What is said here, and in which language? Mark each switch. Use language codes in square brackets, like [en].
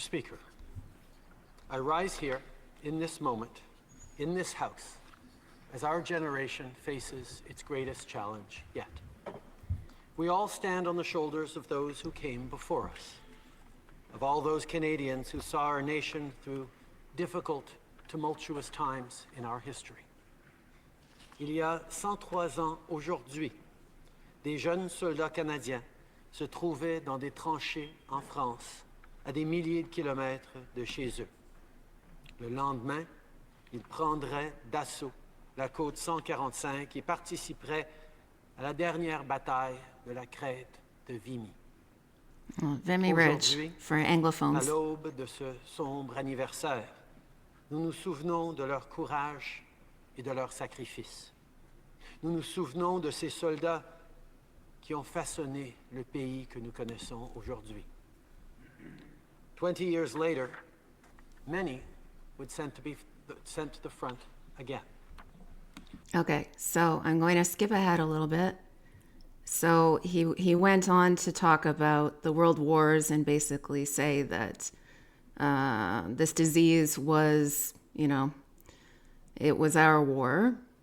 [en] Speaker, I rise here in this moment, in this House, as our generation faces its greatest challenge yet. We all stand on the shoulders of those who came before us, of all those Canadians who saw our nation through difficult, tumultuous times in our history. [fr] Il y a 103 ans aujourd'hui, des jeunes soldats canadiens se trouvaient dans des tranchées en France, à des milliers de kilomètres de chez eux. Le lendemain, ils prendraient d'assaut la côte 145 et participeraient à la dernière bataille de la crête de Vimy. [en] Vimy Ridge for [fr] À [en] Anglophones. [fr] l'aube de ce sombre anniversaire, nous nous souvenons de leur courage et de leur sacrifice. Nous nous souvenons de ces soldats qui ont façonné le pays que nous connaissons aujourd'hui. [en] 20 years later, many would sent to the front again. Okay, so I'm going to skip ahead a little bit. So he went on to talk about the world wars and basically say that this disease was, it was our war.